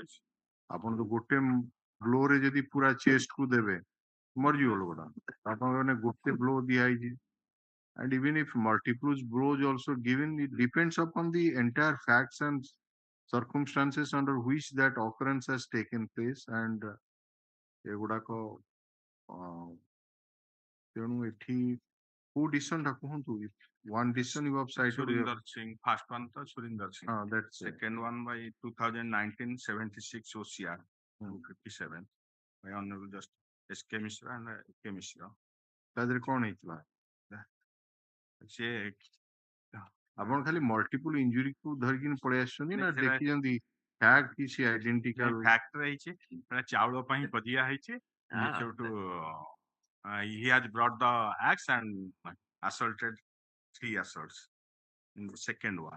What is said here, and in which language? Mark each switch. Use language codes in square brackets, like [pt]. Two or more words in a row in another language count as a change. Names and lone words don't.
[or] ଆପଣ ତ ଗୋଟେ ବ୍ଲୋ ରେ ଯଦି ପୁରା ଚେଷ୍ଟ କୁ ଦେବେ ମରିଯିବ ଲୋକଟା ଆପଣଙ୍କ ମାନେ ଗୋଟେ ବ୍ଲୋ ଦିଆହେଇଛି [en] and even if multiple blows also given, it depends upon the entire facts and circumstances under which that occurrence has taken place and [or] ଏଗୁଡାକ ତେଣୁ ଏଠି କୋଉ [en] decision [or] ଟା କୁହନ୍ତୁ [en] one decision you have cited Surinder Singh, first one to Surinder Singh. That's second one by 2019 76 OCR 257. by Honorable Justice S.K. Mishra and K. Mishra. [or] ତା ଦେହରେ କଣ ହେଇଥିଲା ସେ ଆପଣ ଖାଲି ମଲ୍ଟିପୁଲ ଇଞ୍ଜୁରି କୁ ଧରିକି ପଳେଇ ଆସିଛନ୍ତି ନା ଦେଖିଛନ୍ତି ଫ୍ୟାକ୍ଟ କି ସେ ଆଇଡେଣ୍ଟିକାଲ ଫ୍ୟାକ୍ଟ ହେଇଛି ଚାଉଳ ପାଇଁ ବଦିଆ ହେଇଛି [en] he has brought the axe and assaulted 3 assaults in the second one.